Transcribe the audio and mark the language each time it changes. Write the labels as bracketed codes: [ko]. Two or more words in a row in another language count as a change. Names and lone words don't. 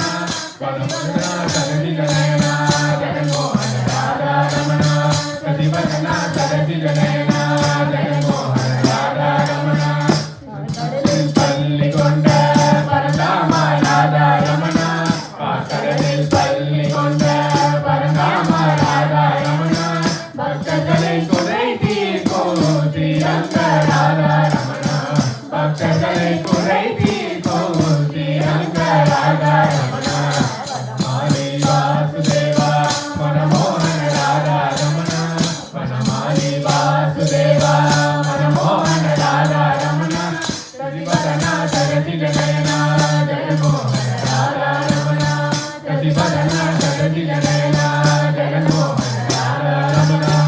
[kn] ವನಮೋಹನ ಸರಸಿಜ ನಯನ ಜಗನ್ಮೋಹನ ರಾಧಾ ರಮಣ ಸತಿವದನ ಸರಸಿಜ ನಯನ ಜಗನ್ಮೋಹನ ರಾಧಾ ರಮಣ [ta] கடலில் பள்ளி கொண்ட பரந்தாம ராதா ரமண கடலில் பள்ளி கொண்ட பரந்தாம ராதா ரமண பக்தர்களை குறை தீர்க்கும் ஸ்ரீரங்க ராதா ரமண பக்தர்களை குறை தீர்க்கும் ஸ்ரீரங்க ராதா ரமண வனமாலி வாசுதேவா மனமோகன ராதா ரமண வனமாலி வாசுதேவா மனமோகன ராதா ரமண சதிவதன சரசிஜ நயன ஜகன்மோகன ராதா ரமண சதிவதன சரசிஜ நயன ஜகன்மோகன ராதா ரமண